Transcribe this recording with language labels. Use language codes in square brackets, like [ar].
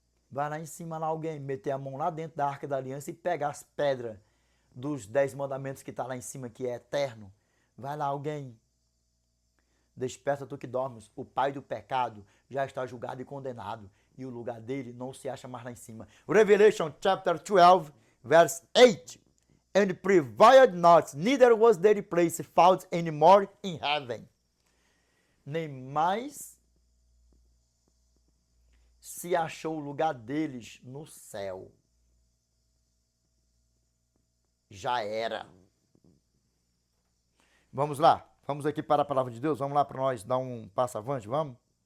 [pt] Vai lá em cima lá alguém, meter a mão lá dentro da Arca da Aliança e pegar as pedras dos 10 mandamentos que está lá em cima, que é eterno. Vai lá alguém. Desperta tu que dormes. O pai do pecado já está julgado e condenado. E o lugar dele não se acha mais lá em cima. [en] Revelation chapter 12, verse 8. And prevailed not, neither was their place found any more in heaven. [pt] Nem mais se achou o lugar deles no céu. Já era. Vamos lá. Vamos aqui para a palavra de Deus. Vamos lá para nós dar um passo avante, vamos?